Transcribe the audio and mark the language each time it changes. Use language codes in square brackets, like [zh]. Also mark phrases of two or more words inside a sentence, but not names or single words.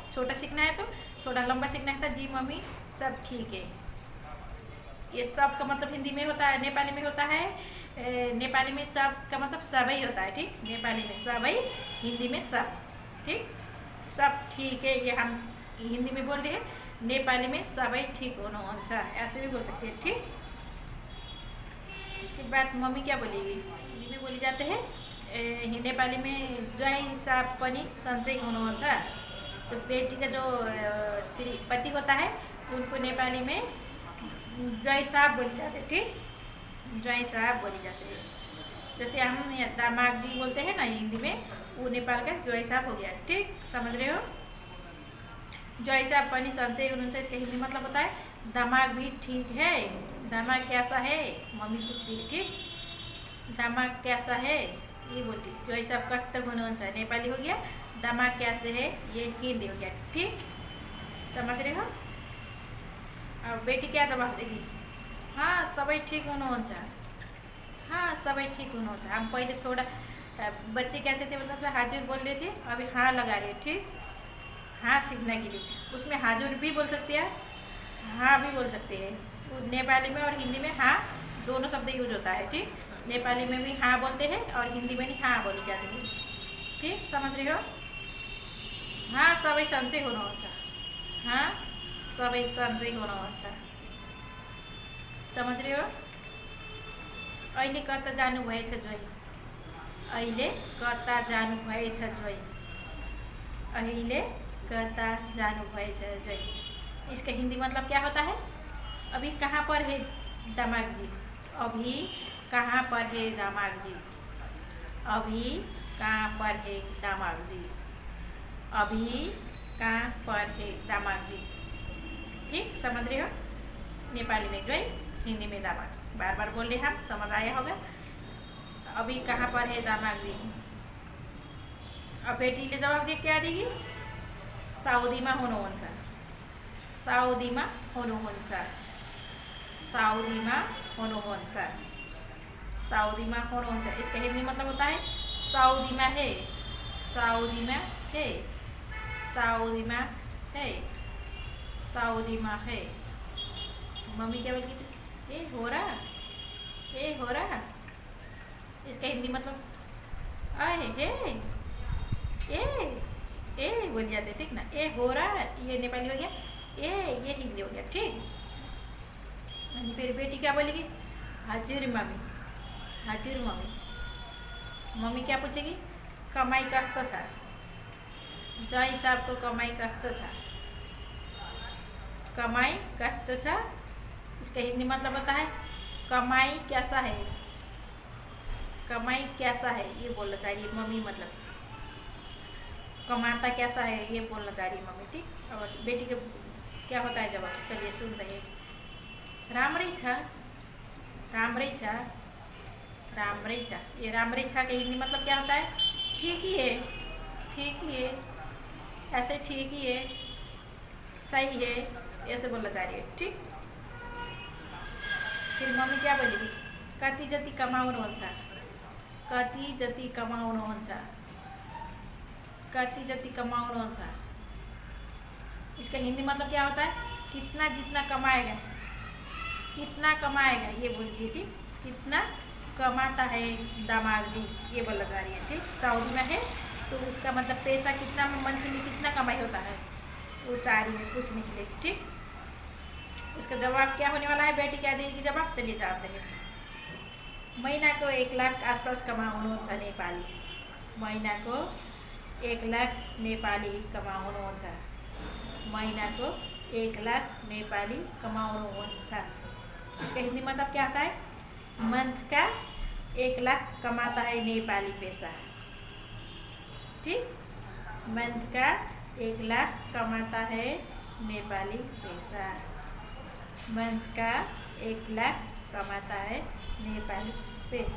[hi] छोटा सीखना है तो, थोड़ा लंबा सीखना है तो जी मम्मी सब ठीक है। ये सब का मतलब हिंदी में होता है, नेपाली में होता है। नेपाली में सब का मतलब सबै होता है। ठीक, नेपाली में सबै, हिंदी में सब। ठीक, सब ठीक है ये हम हिंदी में बोल रहे हैं, नेपाली में [ne] सबै ठीक हुनुहुन्छ [hi] ऐसे भी बोल सकते हैं। ठीक, उसके बाद मम्मी क्या बोलेगी? हिंदी में बोली जाते हैं नेपाली में [ne] ज्वाइँ साहब पनि सन्चै हुनुहुन्छ। [hi] तो बेटी का जो श्रीपति होता है उनको नेपाली में [ne] ज्वाइँ साहब [hi] बोली जाते, ठीक, [ne] ज्वाइँ साहब [hi] बोली जाते हैं। जैसे हम दामाद जी बोलते हैं ना हिंदी में, वो नेपाल का [ne] ज्वाइँ साहब [hi] हो गया, ठीक, समझ रहे हो। [ne] ज्वाइँ साहब पनि सन्चै हुनुहुन्छ, [hi] इसका हिंदी मतलब होता है दामाद भी ठीक है। दामाद कैसा है, मम्मी पूछ रही है, ठीक, दामाद कैसा है ये बोलती। [ne] ज्वाइँ साहब कस्तो हुनुहुन्छ [hi] नेपाली हो गया, दामाद कैसे है ये हिंदी हो गया, ठीक, समझ रहे हो। अब बेटी क्या जवाब देगी, [ne] हाँ सबै ठीक हुनुहुन्छ, हाँ सबै ठीक हुनुहुन्छ। [hi] हम पहले थोड़ा बच्चे कैसे थे मतलब हाजिर बोल रहे थे, अभी हाँ लगा रहे, ठीक, हाँ सीखने के लिए। उसमें हाजुर भी बोल सकते हैं, हाँ भी बोल सकते हैं। नेपाली में और हिंदी में हाँ दोनों शब्द यूज होता है, ठीक, नेपाली में भी हाँ बोलते हैं और हिंदी में भी हाँ बोली जाती है, ठीक, समझ रहे हो। [ne] हाँ सबै सन्चै हुनुहुन्छ, हाँ सबै सन्चै हुनुहुन्छ, [hi] समझ रहे हो। [ne] अहिले कता जानुभएछ ज्वाइँ, अहिले कता जानुभएछ ज्वाइँ, अहिले कता जानुभएछ ज्वाइँ। [hi] इसका हिंदी मतलब क्या होता है, अभी कहाँ पर है दामाद जी, अभी कहाँ पर है दामाद जी, अभी कहाँ पर है दामाद जी, अभी कहाँ पर है दामाद जी, ठीक, समझ रहे हो। नेपाली में ज्वाइँ, हिंदी में दामाद, बार बार बोल रहे हम, समझ आया होगा। अभी कहाँ पर है दामाद जी। अब बेटी ले जवाब दे क्या देगी, [ne] साउदीमा हुनुहुन्छ, साउदीमा हुनुहुन्छ, साउदीमा हुनुहुन्छ, साउदीमा हुनुहुन्छ। [hi] इसका हिंदी मतलब होता है साउदीमा है, साउदीमा है, साउदीमा है, साउदीमा है। मम्मी क्या बोली थी, ए हो रहा, ए हो रहा। इसका हिंदी मतलब आए हे, ए बोल जाते, ठीक ना, ए हो रहा, ये नेपाली हो गया, ये हिंदी हो गया, ठीक। फिर बेटी क्या बोलेगी, [ne] हजुर मम्मी, हजुर मम्मी। [hi] मम्मी क्या पूछेगी, [ne] कमाई कस्तो छ, ज्वाइँ साहबको कमाई कस्तो छ, कमाई कस्तो छ। [hi] इसका हिंदी मतलब होता है कमाई कैसा है, कमाई कैसा है ये बोलना चाह रही है मम्मी, मतलब कमाता कैसा है ये बोलना चाह रही है मम्मी, ठीक। और बेटी के क्या होता है जवाब, चलिए सुन रहे। [ne] राम्रै छ, राम्रै छ, राम्रै छ। [hi] ये [ne] राम्रै छ [hi] का हिंदी मतलब क्या होता है, ठीक ही है, ठीक ही है, ऐसे ठीक ही है, सही है, ऐसे बोलना चाह रही है, ठीक। फिर मम्मी क्या बोलेगी, [ne] कति जति कमाउनुहुन्छ, कति जति कमाउनुहुन्छ, कति जति कमाउनुहुन्छ। [hi] इसका हिंदी मतलब क्या होता है, कितना जितना कमाएगा, कितना कमाएगा ये बोलिए, ठीक, कितना कमाता है दामाद जी ये बोलना चाह रही है, ठीक। सऊदी में है तो उसका मतलब पैसा कितना मंथली कितना कमाई होता है वो चाह रही है पूछने के लिए, ठीक। उसका जवाब क्या होने वाला है, बेटी क्या देगी जवाब, चलिए जानते हैं। [ne] महीना को 1 लाख आसपास कमाउनुहुन्छ नेपाली, महीना को 1 लाख नेपाली कमाउनुहुन्छ, महीना को 1 लाख नेपाली कमाउनुहुन्छ। [hi] इसका हिंदी मतलब क्या आता है, मंथ का 1 लाख कमाता है नेपाली पैसा, ठीक, मंथ का 1 लाख कमाता है नेपाली पैसा, मंथ का 1 लाख कमाता है नेपाली पैसा।